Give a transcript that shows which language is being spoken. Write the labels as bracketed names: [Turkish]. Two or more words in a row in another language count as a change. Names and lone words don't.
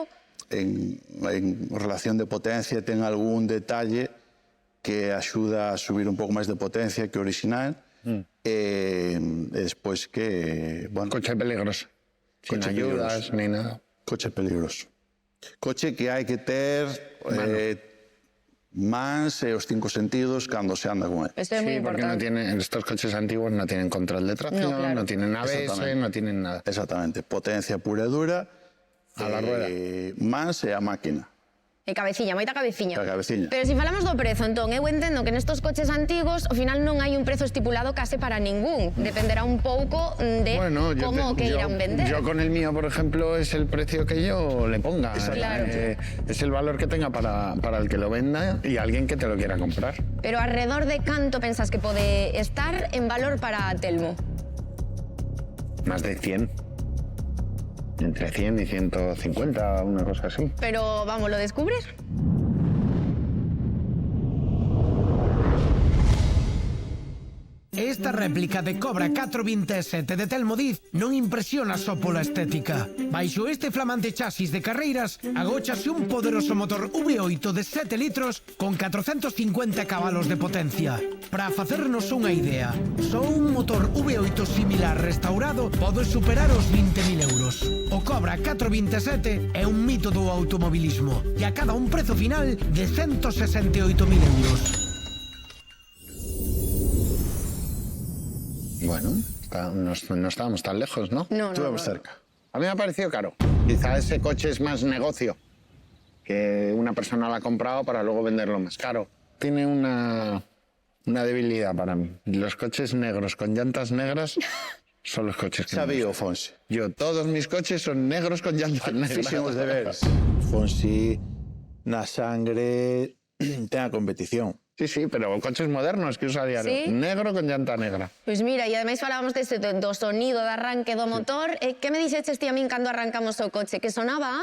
[Galician] En relación de potencia ten algún detalle que axuda a subir un pouco máis de potencia que o original. E despois que, bueno, [Spanish] Coche peligroso. Sin Coche ayudas peligroso. ni nada. coche peligroso. [Galician] Coche que hai que ter mans e os 5 sentidos cando se anda con él. Isto é moi [Spanish] Sí, porque no [Galician] importante. [Spanish] estos coches antiguos no tienen control de tracción, No, claro. no tienen ABS, Exactamente. no tienen nada. [Galician] Exactamente, potencia pura e dura. [Spanish] A la rueda. [Galician] Mans e a máquina. E cabeciña, moita cabeciña. A cabeciña. Pero se falamos do prezo, entón, eu entendo que nestos coches antigos, ao final non hai un prezo estipulado case para ningún. Dependerá un pouco de como que irán vender. [Spanish] Yo con el mío, por ejemplo, es el precio que yo le ponga. Claro. Es el valor que tenga para el que lo venda y alguien que te lo quiera comprar. [Galician] Pero alrededor de canto pensas que pode estar en valor para Telmo? [Spanish] Más de 100. Entre 100 y 150, una cosa así. Pero vamos, lo descubrir? [Galician] Esta réplica de Cobra 427 de Telmo Díez non impresiona só pola estética. Baixo este flamante chasis de carreiras agóchase un poderoso motor V8 de 7 litros con 450 cabalos de potencia. Para facernos unha idea, só un motor V8 similar restaurado pode superar os 20.000 euros. O Cobra 427 é un mito do automobilismo e acada un prezo final de 168.000 euros. [Spanish] Bueno, no estábamos tan lejos, ¿no? No, Estuvemos cerca. A mí me ha parecido caro. Quizá ese coche es más negocio, que una persona lo ha comprado para luego venderlo más caro. Tiene una debilidad para mí. Los coches negros con llantas negras son los coches que me [Galician] Sabía o [Spanish] gustan. Fonsi. Yo, todos mis coches son negros con llantas negras. [Galician] Fixen os deberes. Fonsi na sangre ten a competición. [Spanish] Sí, pero coches modernos que usa a diario. ¿Sí? Negro con llanta negra. [Galician] Pois mira, e ademais falábamos do sonido de arranque do motor. Que me dixeches ti a min cando arrancamos o coche? Que sonaba a...